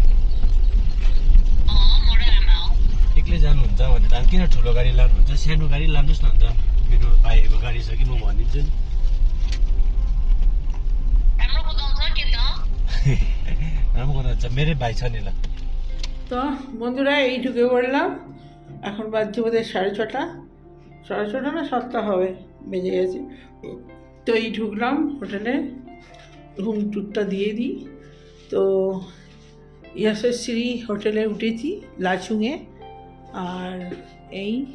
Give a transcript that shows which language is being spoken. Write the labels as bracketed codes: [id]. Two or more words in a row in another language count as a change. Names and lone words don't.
[ne] म र आमा हो एक्लै जानुहुन्छ भने त किन ठुलो गाडी लानुहुन्छ सानो गाडी लानुहोस् न अन्त मेरो भाइहरूको गाडी छ कि म भनिदिन्छु नि राम्रो कुदाउँछ के त राम्रो गर्नुहुन्छ मेरै भाइ छ नि ल [bn] তো বন্ধুরা এই ঢুকে পড়লাম এখন বাজছে বোধহয় 6:30 6:30 না 7টা হবে বেজে গেছে তো এই ঢুকলাম হোটেলে রুম টুরটা দিয়ে দিই তো যশস্বী হোটেলে উঠেছি লাচুংয়ে আর এই